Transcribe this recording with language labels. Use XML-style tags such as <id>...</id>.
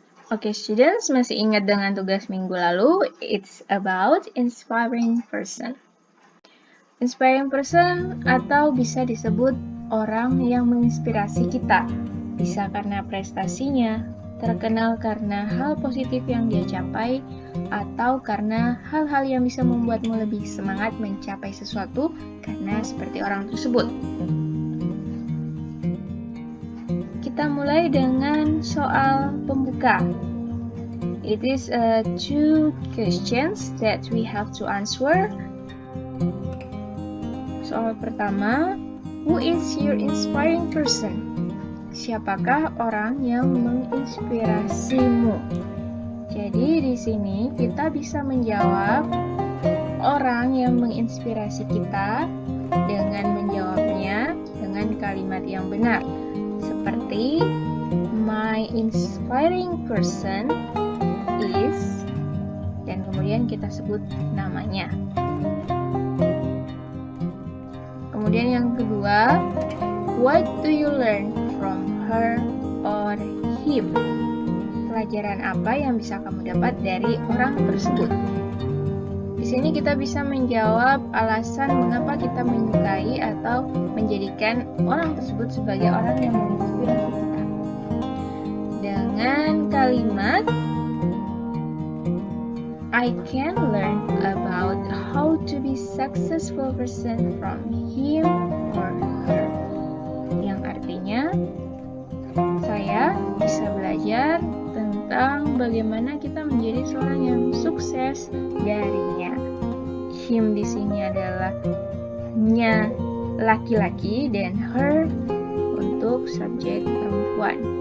<id>Oke, students, masih ingat dengan tugas minggu lalu?</id> <en>It's about inspiring person.</en> <id>Inspiring person atau bisa disebut orang yang menginspirasi kita. Bisa karena prestasinya, terkenal karena hal positif yang dia capai, atau karena hal-hal yang bisa membuatmu lebih semangat mencapai sesuatu karena seperti orang tersebut. Kita mulai dengan soal pembuka.</id> <en>It is two questions that we have to answer.</en> <id>Soal pertama,</id> <en>who is your inspiring person?</en> <id>Siapakah orang yang menginspirasimu? Jadi di sini kita bisa menjawab orang yang menginspirasi kita dengan menjawabnya dengan kalimat yang benar. Seperti</id> <en>my inspiring person is,</en> <id>dan kemudian kita sebut namanya. Kemudian yang kedua,</id> <en>what do you learn from her or him?</en> <id>Pelajaran apa yang bisa kamu dapat dari orang tersebut? Di sini kita bisa menjawab alasan mengapa kita menyukai atau menjadikan orang tersebut sebagai orang yang menginspirasi kita. Dengan kalimat</id> <en>I can learn about how to be successful person from him or her.</en> <id>Yang artinya, saya bisa belajar tentang bagaimana kita menjadi seorang yang sukses darinya. Him di sini adalah nya laki-laki dan her untuk subjek perempuan.</id>